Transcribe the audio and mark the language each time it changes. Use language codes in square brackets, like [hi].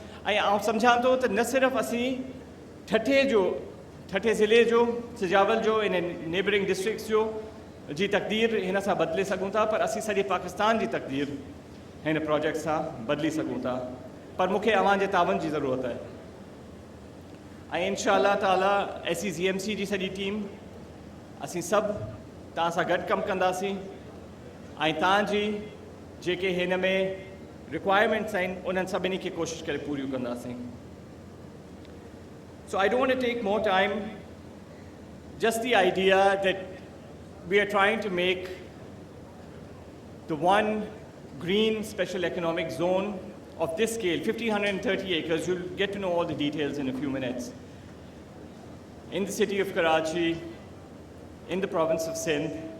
[sd] ऐं आउं सम्झां थो त न सिर्फ़ु असीं ठठे ज़िले जो, सिजावल जो, इन [en] neighbouring districts [sd] जो जी तक़दीर हिन सां बदिले सघूं था, पर असीं सॼे पाकिस्तान जी तक़दीर हिन प्रोजेक्ट सां बदिली सघूं था. पर मूंखे अव्हांजे ताउन जी ज़रूरत आहे. ऐं इंशाअल्लाह ताला SCGMC जी सॼी टीम, असीं सभु तव्हां सां गॾु कमु कंदासीं ऐं तव्हांजी जेके हिन में रिक्वायरमेंट्स आहिनि उन्हनि सभिनी खे कोशिशि करे पूरियूं कंदासीं. [en] So I don't want to take more time. Just the idea that we are trying to make the one green special economic zone of this scale, 1,530 acres. You'll get to know all the details in a few minutes. In the city of Karachi, in the province of Sindh.